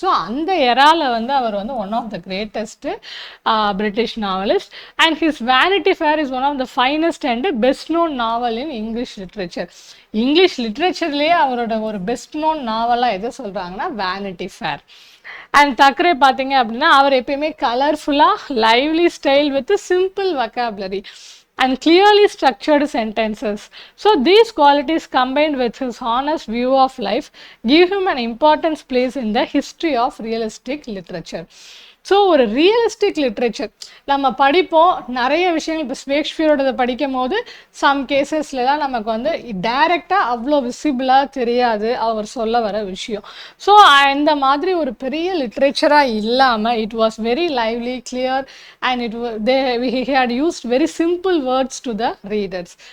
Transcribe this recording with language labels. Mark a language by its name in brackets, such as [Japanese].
[English] So அந்த எரால வந்து அவர் வந்து one of the greatest British novelist and his Vanity Fair is one of the finest and best known novel in English literature. [Tamil] English லிட்ரேச்சர்லேயே அவரோட ஒரு best known நாவலாக எதை சொல்கிறாங்கன்னா vanity fair. And தக்கரே பார்த்தீங்க அப்படின்னா அவர் எப்பயுமே கலர்ஃபுல்லாக lively style with simple vocabulary [English] and clearly structured sentences. So these qualities combined with his honest view of life give him an important place in the history of realistic literature. [Tamil] So ஒரு realistic literature நம்ம படிப்போம் நிறைய விஷயங்கள். இப்போ ஷேக்ஸ்பியரோட படிக்கும் போது some கேசஸ்லாம் நமக்கு வந்து டைரெக்டாக அவ்வளோ விசிபிளாக தெரியாது அவர் சொல்ல வர விஷயம். ஸோ இந்த மாதிரி ஒரு பெரிய லிட்ரேச்சராக இல்லாமல் [English] it was very lively clear [Tamil] and [English] he had used very simple words to the readers.